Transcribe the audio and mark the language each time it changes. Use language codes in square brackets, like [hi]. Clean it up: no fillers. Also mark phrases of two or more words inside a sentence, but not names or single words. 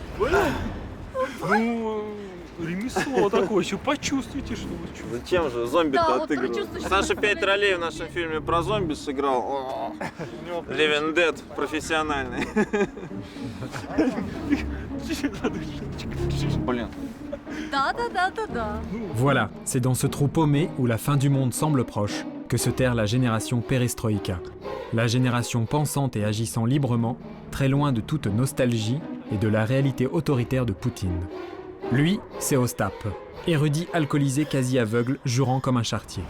[ru] Ну, ремесло такое, еще почувствуйте, что вы чувствуете. Зачем же? Зомби-то отыгрывал. Саша 5 ролей в нашем фильме про зомби сыграл. [en] Living Dead [ru] профессиональный. Блин. Да. [fr] Voilà, c'est dans ce trou paumé où la fin du monde semble proche que se terre la génération perestroïka. La génération pensante et agissant librement, très loin de toute nostalgie et de la réalité autoritaire de Poutine. Lui, c'est Ostap, érudit alcoolisé quasi aveugle, jurant comme un charretier.